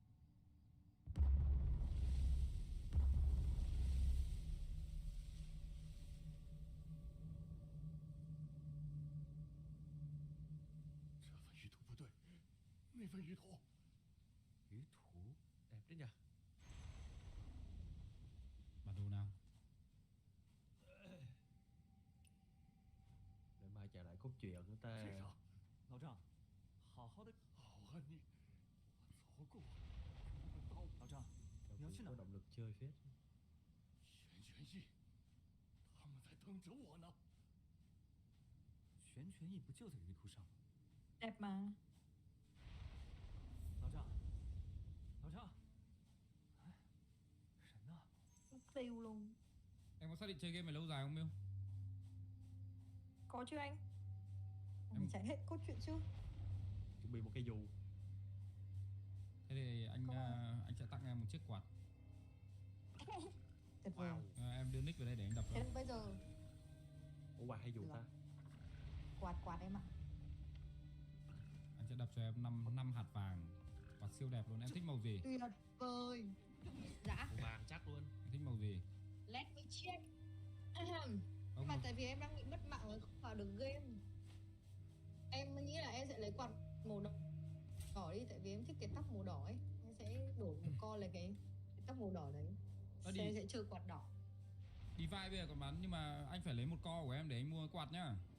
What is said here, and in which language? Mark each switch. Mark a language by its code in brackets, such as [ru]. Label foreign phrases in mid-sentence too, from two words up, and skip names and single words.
[vi] Ý thủ đẹp đấy nhỉ? Bản đồ nào? Để mai trả lại cốt truyện của ta. [zh] 老郑，好好的，好啊你，我错过，老郑，你要去哪 [vi] có？ động lực chơi phết. [zh] 玄玄翼，他们在等着我呢。玄玄翼不就在鱼图上吗？ [vi] Đẹp mà. [zh] 老郑，老郑，哎，人呢？ [vi] Tiêu luôn. Em có xác định chơi game này lâu dài không Miêu? Có chứ anh? Mình chạy hết cốt truyện chưa? Chuẩn bị một cái dù. Thế thì anh sẽ tặng em một chiếc quạt. Tuyệt vời. Em đưa nick vào đây để anh đập Thế thôi. bây giờ Ủa quạt hay dù ta? quạt em ạ. Anh sẽ đập cho em 5 hạt vàng. Quạt siêu đẹp luôn. Em thích màu gì? Tuyệt vời. Dạ. Màu vàng chắc luôn. Em thích màu gì? [en] Let me check. [vi] Nhưng mà tại vì em đang bị mất mạng rồi không vào được game. Em nghĩ là em sẽ lấy quạt màu đỏ đi, tại vì em thích cái tóc màu đỏ ấy. Em sẽ đổi một con là cái tóc màu đỏ đấy. Em sẽ chơi quạt đỏ. Đi vai bây giờ còn bán nhưng mà anh phải lấy một co của em để anh mua quạt nhá.